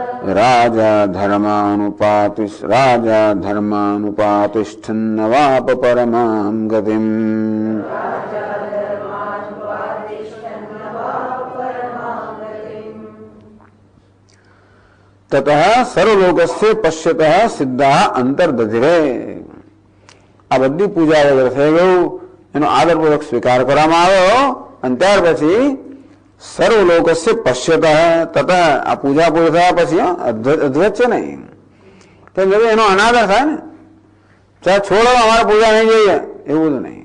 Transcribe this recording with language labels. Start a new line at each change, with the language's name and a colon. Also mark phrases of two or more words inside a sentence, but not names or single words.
Sanskrit: राजा धर्मानुपातिष्ठन्नवाप परमां गतिम्। ततः सर्वलोकस्य पश्यतः सिद्धा अंतर्दधिरे।
Gujarati: આ બધી પૂજા વગર થઈ ગયું, એનો આદરપૂર્વક સ્વીકાર કરવામાં આવ્યો અને ત્યાર પછી
Sanskrit: सर्वलोकस्य पश्यतः
Gujarati: તતઃ આ પૂજા પૂરી થયા પછી અદ્વૈત છે નહીં તો એનો અનાદર થાય ને, ચાલ છોડો અમારે પૂજા નહીં જોઈએ એવું જ નહીં.